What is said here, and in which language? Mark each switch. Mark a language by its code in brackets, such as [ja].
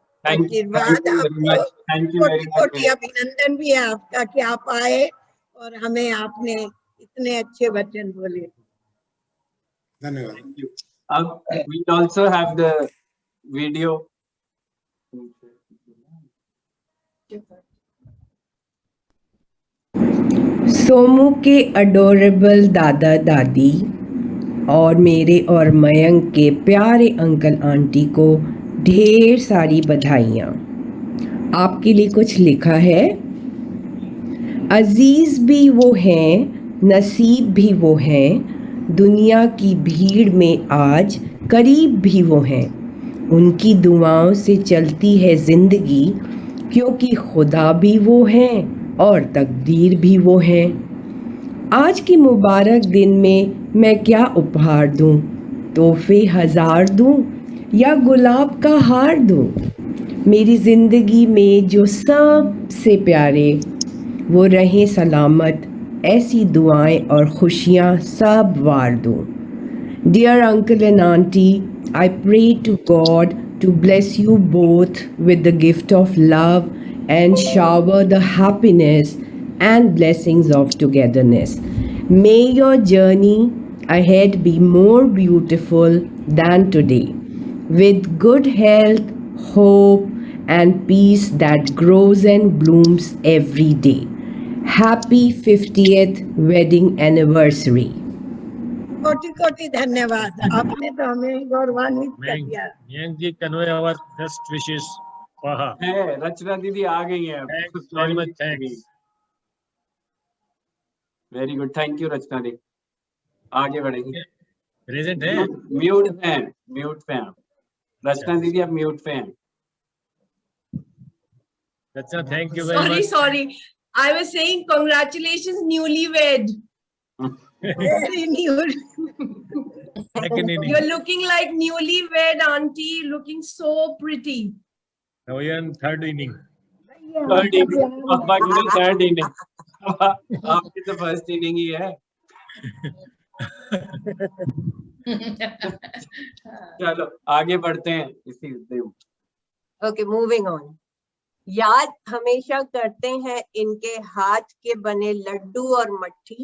[hi] आशीर्वाद आपको, कोटि कोटि अभिनंदन भी है आपका कि आप आए और हमें आपने इतने अच्छे वचन बोले। धन्यवाद। [en] अब we also have the video. [hi] Somu के अडोरेबल दादा दादी और मेरे और मयंक के प्यारे अंकल आंटी को ढेर सारी बधाइयाँ। आपके लिए कुछ लिखा है। अजीज भी वो हैं, नसीब भी वो हैं, दुनिया की भीड़ में आज करीब भी वो हैं। उनकी दुआओं से चलती है जिंदगी, क्योंकि खुदा भी वो हैं और तकदीर भी वो हैं। आज के मुबारक दिन में मैं क्या उपहार दूं? तोहफे 1000 दूं या गुलाब का हार दूं? मेरी ज़िंदगी में जो सबसे प्यारे वो रहें सलामत, ऐसी दुआएं और खुशियां सब वार दूं। [en] Dear uncle and auntie, I pray to God to bless you both with the gift of love and shower the happiness and blessings of togetherness. May your journey ahead be more beautiful than today, with good health, hope, and peace that grows and blooms every day. Happy 50th wedding anniversary. [hi] कोटि कोटि धन्यवाद, आपने तो हमें गौरवान्वित कर दिया। [en] Mayank ji, convey our best wishes for her. [hi] है, रचना दीदी आ गई है। [en] Very much thanks. Very good, thank you Rachna दी। [hi] आगे बढ़ेंगे। प्रेजेंट है। म्यूट पे हैं। रचना दीदी अब म्यूट पे हैं। [en] Rachna, thank you very much. Sorry. I was saying congratulations, newlywed. Very new. You're looking like newlywed auntie, looking so pretty. Now we are in third inning. Third inning, बाकी third inning. [hi] आपकी तो first inning ही है। चलो आगे बढ़ते हैं इसी दिन। [en] Okay, moving on. [hi] याद हमेशा करते हैं इनके हाथ के बने लड्डू और मट्ठी।